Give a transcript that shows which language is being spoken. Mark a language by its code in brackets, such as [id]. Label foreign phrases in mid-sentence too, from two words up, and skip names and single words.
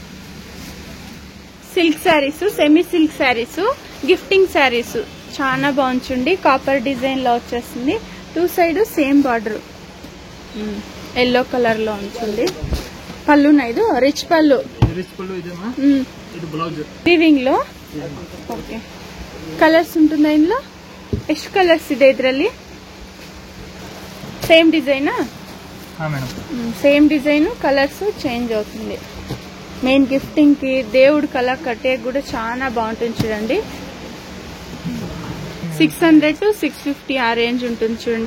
[te] సిల్క్ శారీస్, సెమీ సిల్క్ శారీస్, గిఫ్టింగ్ శారీస్ చాలా బాగుంది. కాపర్ డిజైన్ లో వచ్చేస్తుంది. 2 సైడ్ సేమ్ బార్డర్ ఎల్లో కలర్ లో ఉంటుంది. పళ్ళు ఇది రిచ్ పళ్ళు. వీవింగ్ లో ఓకే. కలర్స్ ఉంటుందా ఇందులో? [kn] ಎಷ್ಟು కలర్స్ ಇದೆ ಇದರಲ್ಲಿ? [te] సేమ్ డిజైనా? సేమ్ డిజైన్, కలర్స్ చేంజ్ అవుతుంది. మెయిన్ గిఫ్టింగ్ కి దేవుడు కలర్ కట్టే కూడా చాలా బాగుంటుంది చూడండి. 600 to 650 ఆ రేంజ్ ఉంటుంది చూడండి.